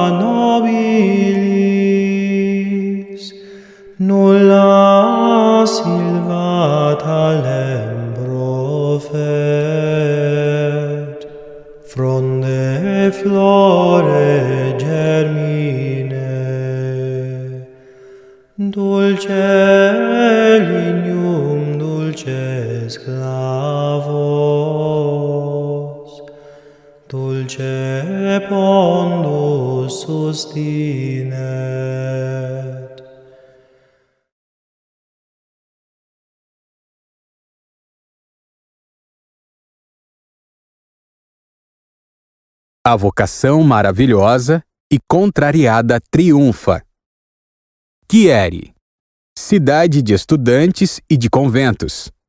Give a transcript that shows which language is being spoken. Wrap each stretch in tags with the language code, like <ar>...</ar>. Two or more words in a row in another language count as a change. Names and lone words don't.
<la>nobilis, nulla silva talem profet, fronde flore germine, dulce lignum dulces clavos, dulce pondus sustinet.</la> <pt>A vocação maravilhosa e contrariada triunfa. Chieri, cidade de estudantes e de conventos.</pt>